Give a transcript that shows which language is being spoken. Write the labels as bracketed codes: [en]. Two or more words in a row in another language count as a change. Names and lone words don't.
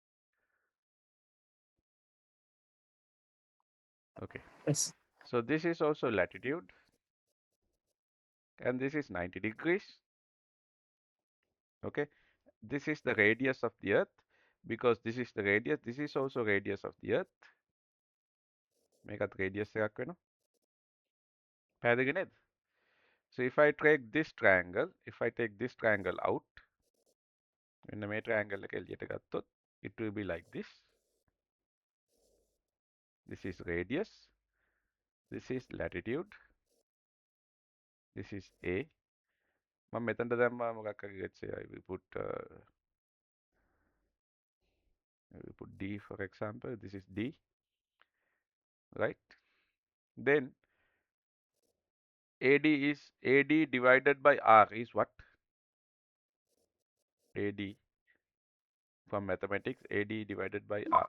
[en] Okay. Yes. So this is also latitude, and this is 90 degrees. Okay. This is the radius of the earth, because this is the radius. This is also radius of the earth. [si] මේකත් radius එකක් වෙනවා. පැහැදිලි නේද? [en] So if I take this triangle out, [si] මෙන්න මේ triangle එක එළියට ගත්තොත්, [en] it will be like this. This is radius. This is latitude. This is A. [si] මම මෙතනට දැම්මා මොකක් හරි, [en] let's say I will put D, for example. This is D, right? Then AD divided by R is what? AD from mathematics, AD divided by R,